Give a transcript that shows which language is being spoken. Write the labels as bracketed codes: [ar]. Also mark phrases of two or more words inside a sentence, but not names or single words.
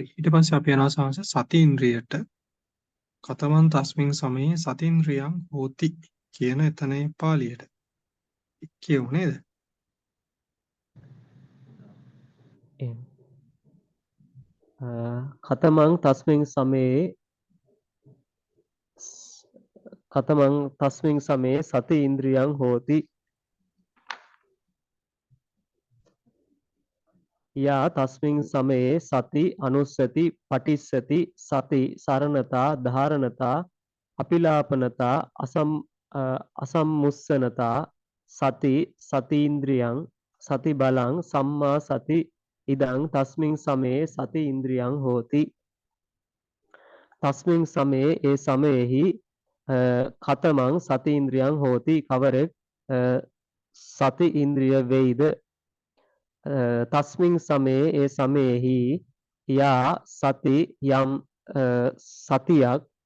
[si] ඊට පස්සේ අපි යනවා සාංශ සති ඉන්ද්‍රියට [pi] කතමන් තස්මින් සමයේ සතින්ද්‍රියං හෝති [si] කියන එතනේ පාළියට. කියමු නේද? [pi] කතමං තස්මින් සමයේ කතමං තස්මින් සමයේ සති ඉන්ද්‍රියං හෝති යා තස්මින් සමයේ සති අනුස්සති පටිස්සති සති සරණතා ධාරණතා අපිලාපනතා අසම්මුස්සනතා සති සතීන්ද්‍රියං සති බලං සම්මා සති ඉදං තස්මින් සමයේ සති ඉන්ද්‍රියං හෝති තස්මින් සමයේ [si] ඒ සමයෙහි [pi] කතමං සති ඉන්ද්‍රියං හෝති [si] කවරෙක් සති ඉන්ද්‍රිය වෙයිද [pi] තස්මින් සමයේ [si] ඒ සමයෙහි [pi] යා සති [si] යම් සතියක්